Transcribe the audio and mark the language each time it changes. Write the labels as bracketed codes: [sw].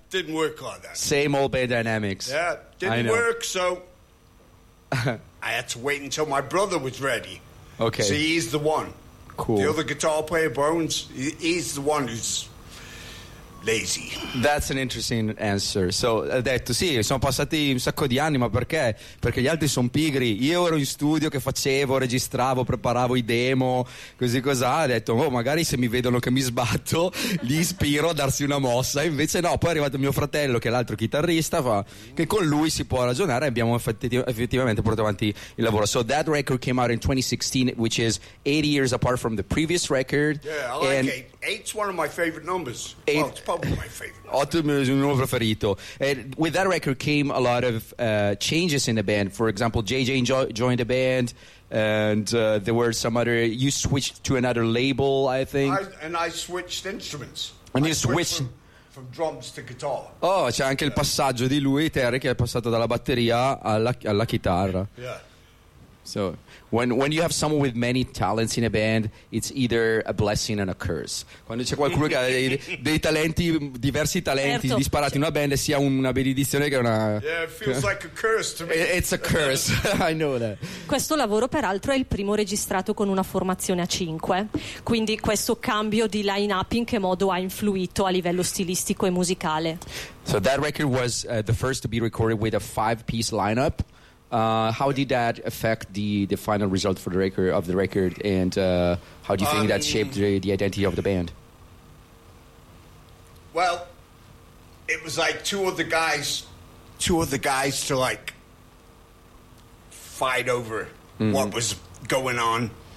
[en] Didn't work like that. Same old band dynamics. Yeah, didn't work, so I had to wait until my brother was ready. Okay. See, he's the one. Cool. The other guitar player, Bones, he's the one who's lazy. That's an interesting answer. [it] So ha detto sì, sono passati un sacco di anni, ma perché? Perché gli altri sono pigri. Io ero in studio che facevo, registravo, preparavo i demo, così cos'ha. Ha detto, oh, magari se mi vedono che mi sbatto, li ispiro a darsi una mossa. Invece no, poi è arrivato mio fratello, che è l'altro chitarrista, che con lui si può ragionare. Abbiamo effettivamente portato avanti il lavoro. [en] So that record came out in 2016, which is 8 years apart from the previous record. Yeah, I like 8's one of my favorite numbers. [it] Ottimo, il mio preferito. [en] With that record came a lot of changes in the band. For example, JJ joined the band, and there were some other. You switched to another label, I think. I switched instruments. And I you switched from drums to guitar. [it] Oh, c'è anche il passaggio di lui, Terry, che è passato dalla batteria alla chitarra. [en] Yeah. So when you have someone with many talents in a band, it's either a blessing and a curse. [it] Quando c'è qualcuno che ha dei talenti, diversi talenti, certo, disparati in una band, sia una benedizione che una... [en] Yeah, it feels like a curse to me. It's a curse, I know that. [it] Questo lavoro, peraltro, è il primo registrato con una formazione a 5. Quindi questo cambio di line-up in che modo ha influito a livello stilistico e musicale? [en] So that record was the first to be recorded with a 5-piece lineup. How did that affect the final result for the record and how do you think that shaped the identity of the band? Well, it was like two other guys to like fight over what was going on.